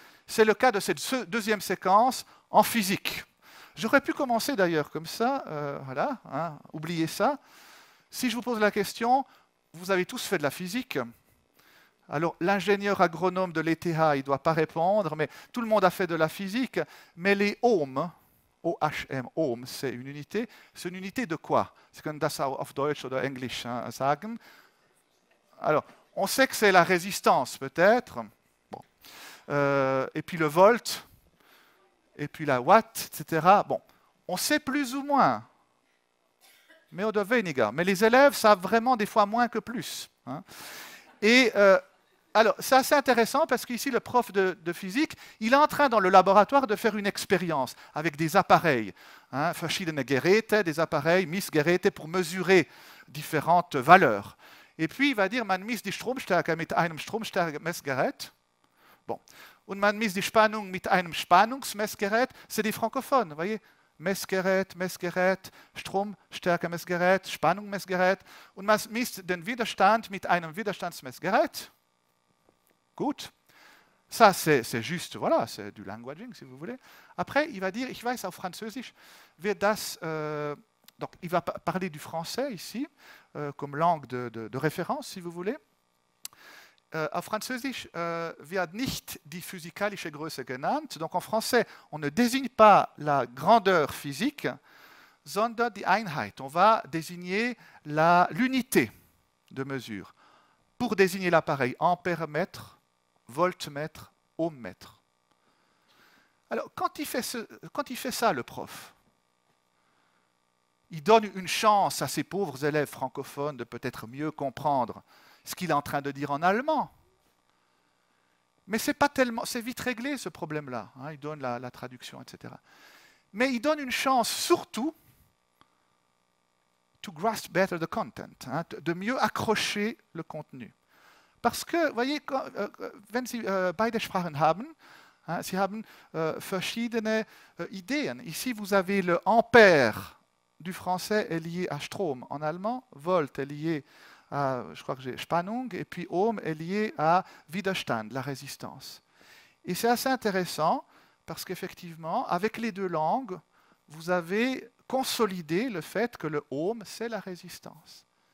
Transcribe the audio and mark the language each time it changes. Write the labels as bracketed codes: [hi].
[fr] C'est le cas de cette deuxième séquence en physique. J'aurais pu commencer d'ailleurs comme ça, voilà, hein, oubliez ça. Si je vous pose la question, vous avez tous fait de la physique. Alors, l'ingénieur agronome de l'ETH, il ne doit pas répondre, mais tout le monde a fait de la physique. Mais les ohms, OHM, ohm, c'est une unité. C'est une unité de quoi? [de] Sie können das auf Deutsch oder Englisch sagen. Alors, [fr] On sait que c'est la résistance, peut-être. Bon. Et puis le volt, et puis la watt, etc. Bon, on sait plus ou moins. Mais [de] oder weniger. [fr] Mais les élèves savent vraiment des fois moins que plus. Hein. Et alors, c'est assez intéressant parce qu'ici, le prof de physique, il est en train, dans le laboratoire, de faire une expérience avec des appareils. Hein, [de] verschiedene Geräte, [fr] des appareils, Messgeräte, pour mesurer différentes valeurs. Et puis, il va dire, [de] man misst die Stromstärke mit einem Stromstärke-Messgerät. Bon. Und man misst die Spannung mit einem Spannungsmessgerät. [fr] C'est des francophones, vous voyez. [de] Messgerät, Messgerät, Stromstärke-Messgerät, Spannungsmessgerät. Und man misst den Widerstand mit einem Widerstandsmessgerät. Gut. [fr] Ça, c'est juste, voilà, c'est du languaging, si vous voulez. Après, il va dire, [de] ich weiß auf Französisch, wird das... [fr] donc, il va parler du français ici, comme langue de référence, si vous voulez. [de] Auf Französisch wird nicht die physikalische Größe genannt. [fr] Donc, en français, on ne désigne pas la grandeur physique, [de] sondern die Einheit. [fr] On va désigner l'unité de mesure. Pour désigner l'appareil, ampère-mètre, voltmètre, ohmmètre. Alors, quand il fait ça, le prof, il donne une chance à ces pauvres élèves francophones de peut-être mieux comprendre ce qu'il est en train de dire en allemand. Mais c'est pas tellement, c'est vite réglé ce problème-là. Hein, il donne la traduction, etc. Mais il donne une chance surtout [en] to grasp better the content, [fr] hein, de mieux accrocher le contenu. Parce que, vous voyez, [de] wenn Sie beide Sprachen haben, hein, Sie haben verschiedene Ideen. [fr] Ici, vous avez le ampère du français est lié à Strom en allemand, Volt est lié à, je crois que j'ai Spannung, et puis Ohm est lié à Widerstand, la résistance. Et c'est assez intéressant parce qu'effectivement, avec les deux langues, vous avez consolidé le fait que le Ohm, c'est la résistance.